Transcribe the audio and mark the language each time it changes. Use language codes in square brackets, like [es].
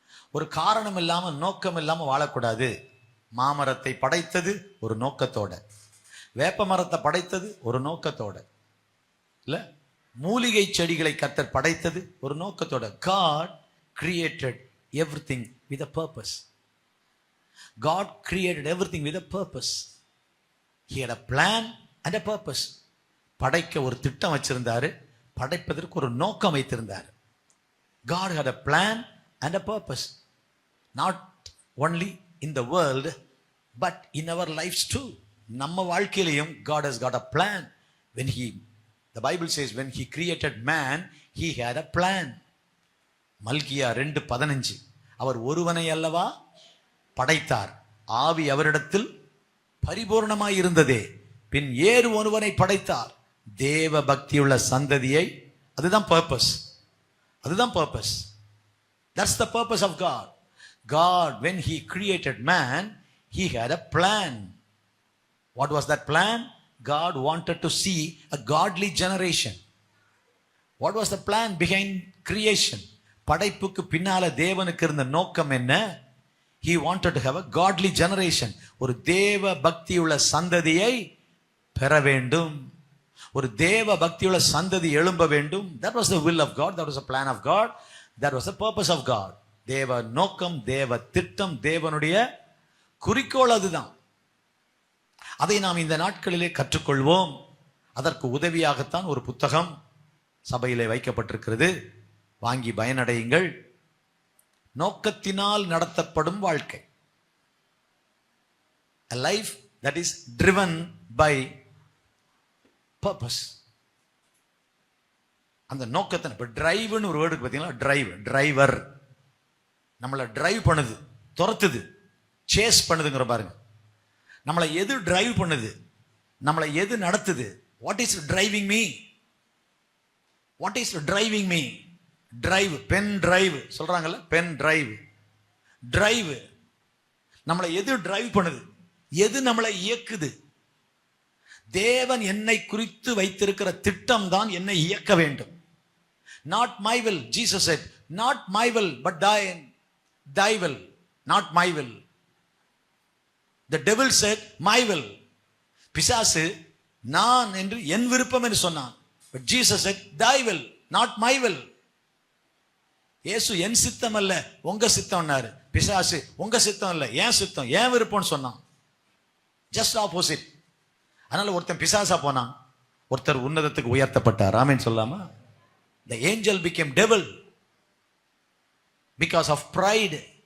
[ta] ஒரு காரணம் இல்லாமல், நோக்கம் இல்லாமல் வாழக்கூடாது. மாமரத்தை படைத்தது ஒரு நோக்கத்தோட, வேப்ப மரத்தை படைத்தது ஒரு நோக்கத்தோட, இல்ல மூலிகை செடிகளை கர்த்தர் படைத்தது ஒரு நோக்கத்தோட. [en] God created everything with a purpose. God created everything with a purpose. He had a plan and a purpose. [ta] படைக்க ஒரு திட்டம் வச்சிருந்தாரு, படைப்பதற்கு ஒரு நோக்கம் வைத்திருந்தார். [en] God had a plan and a purpose, not only in the world but in our lives too. [ta] நம்ம வாழ்க்கையிலையும் [en] God has got a plan. When the Bible says when he created man, he had a plan. [ta] மல்கியா 2:15, அவர் ஒருவனை அல்லவா படைத்தார், ஆவி அவரிடத்தில் பரிபூர்ணமாய் இருந்ததே, பின் ஏறு ஒருவனை படைத்தார், தேவ பக்தியுள்ள சந்ததியை. அதுதான் பர்பஸ். அதுதான் purpose. [en] That's the purpose of God. God, when he created man, he had a plan. What was that plan? God wanted to see a godly generation. What was the plan behind creation? [ta] படைப்புக்கு பின்னால தேவனுக்கு இருந்த நோக்கம் என்ன? [en] He wanted to have a godly generation. [ta] ஒரு தேவ பக்தியுள்ள சந்ததியை பெற வேண்டும். ஒரு தேவ பக்தியுள்ள சந்ததி எழும்ப வேண்டும். [en] That was the will of God. That was the plan of God. That was the purpose of God. [ta] தேவ நோக்கம், தேவ திட்டம், தேவனுடைய குறிக்கோள் அதுதான். அதை நாம் இந்த நாட்களிலே கற்றுக்கொள்வோம். அதற்கு உதவியாகத்தான் ஒரு புத்தகம் சபையிலே வைக்கப்பட்டிருக்கிறது. வாங்கி பயனடையுங்கள். நோக்கத்தினால் நடத்தப்படும் வாழ்க்கை. [en] A life that is driven by purpose. [ta] அந்த நோக்கத்தை, இப்ப டிரைவ்னு ஒரு வேர்டு பார்த்தீங்களா? டிரைவர் நம்மளை டிரைவ் பண்ணுது, துரத்துது, சேஸ் பண்ணுதுங்கிற பாருங்க. நம்மளை எது டிரைவ் பண்ணுது? நம்மளை எது நடத்துது? [en] What is driving me? What is driving me? [ta] Drive, pen drive சொல்றாங்கல்ல, பென் டிரைவ். டிரைவ் நம்மளை எது டிரைவ் பண்ணுது? எது நம்மளை இயக்குது? தேவன் என்னை குறித்து வைத்திருக்கிற திட்டம் தான் என்னை இயக்க வேண்டும். [en] Not my will. Jesus said, not my will but thy will. Not my will. The devil said, my will. [ta] பிசாசு நான் என்று என் விருப்பம் என்று சொன்னான். [en] But Jesus said, thy will, not my will. [ta] இயேசு என் சித்தம் அல்ல உங்க சித்தம்னாரு. பிசாசு உங்க சித்தம் இல்ல என் சித்தம், என் விருப்பம்னு சொன்னான். [en] Just opposite. [ta] அதனால ஒருத்தன் பிசாசா போனான், ஒருத்தர் உன்னதத்துக்கு உயர்த்தப்பட்டார். ஆமென் சொல்லாமா? [en] The angel became devil because of pride.